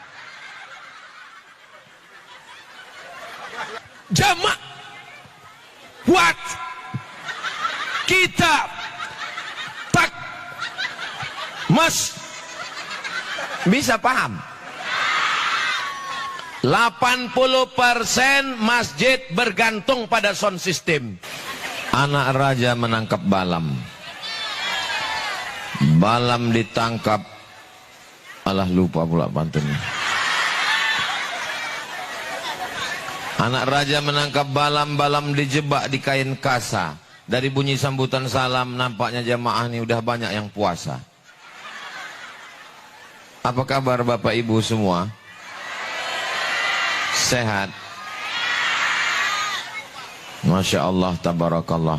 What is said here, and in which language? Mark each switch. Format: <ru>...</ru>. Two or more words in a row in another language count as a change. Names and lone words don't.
<id>Jamak buat kita tak mas bisa paham. 80% masjid bergantung pada sound system. Anak raja menangkap balam. Balam ditangkap. Alah lupa pula pantunnya. Anak raja menangkap balam, balam dijebak di kain kasa. Dari bunyi sambutan salam nampaknya jamaah ini udah banyak yang puasa. Apa kabar Bapak Ibu semua? Sehat?</id> <ar>ما شاء الله، تبارك الله.</ar>